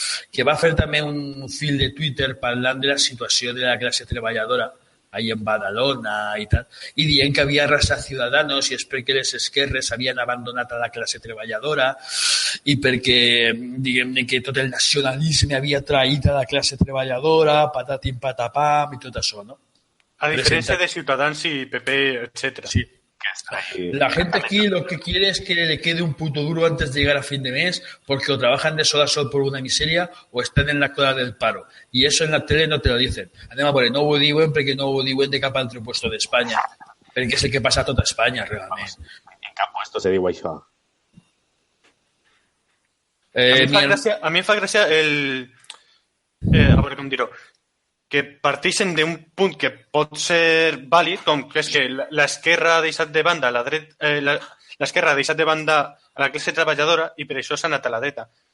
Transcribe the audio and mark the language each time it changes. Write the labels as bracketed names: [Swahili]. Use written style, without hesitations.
[Catalan] que va fer també un fil de Twitter parlant de la situació de la classe treballadora ahí en Badalona i tal, i dient que havia arrasat Ciudadanos i és perquè les esquerres havien abandonat a la classe treballadora i perquè, diguem-ne, que tot el nacionalisme havia traït a la classe treballadora, patatim patapam i tot això, no? A diferència de Ciutadans i PP, etc. Sí. [Spanish] La gente aquí lo que quiere es que le quede un puto duro antes de llegar a fin de mes porque o trabajan de sol a sol por una miseria o están en la cola del paro. Y eso en la tele no te lo dicen. Además, [Catalan] no ho diuen perquè no ho diuen de cap altre puesto d'Espanya. Perquè és el que passa a tota Espanya, realment. En cap puesto se diu això. A mi em fa gràcia el... a veure com dir-ho. que parteixen d'un punt que pot ser vàlid, com que és que l'esquerra ha deixat de banda l'esquerra ha deixat de banda a la classe treballadora i per això s'ha anat a la dreta.